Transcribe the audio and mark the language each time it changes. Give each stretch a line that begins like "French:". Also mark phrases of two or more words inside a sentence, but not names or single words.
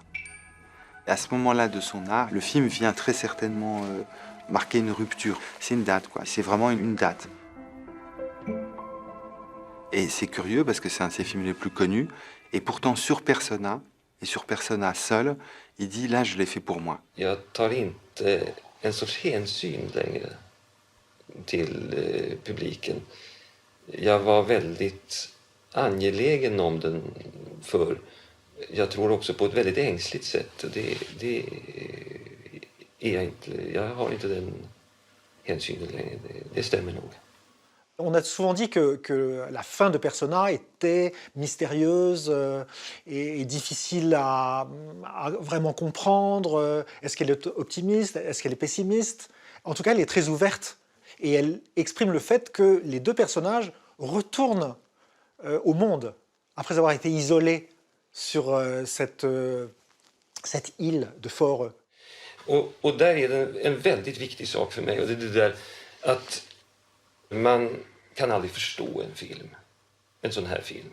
French: Et à ce moment-là de son art, le film vient très certainement marquer une rupture. C'est une date, quoi. C'est vraiment une date. Et c'est curieux parce que c'est un de ses films les plus connus. Et pourtant, sur Persona, et sur Persona seul, il dit là, je l'ai fait pour moi.
Swedish: Jag tar inte en sorts hänsyn längre till publiken. Jag var väldigt angelägen om den för jag tror också på ett väldigt ängsligt sätt. Det är jag inte. Jag har inte den hänsynen längre. Det stämmer nog.
French: On a souvent dit que la fin de Persona était mystérieuse et difficile à vraiment comprendre. Est-ce qu'elle est optimiste? Est-ce qu'elle est pessimiste? En tout cas, elle est très ouverte et elle exprime le fait que les deux personnages retournent au monde après avoir été isolés sur cette île de Fårö.
Swedish: Och där är det en väldigt viktig sak för mig och det är det där att man kan aldrig förstå en film, en sån här film.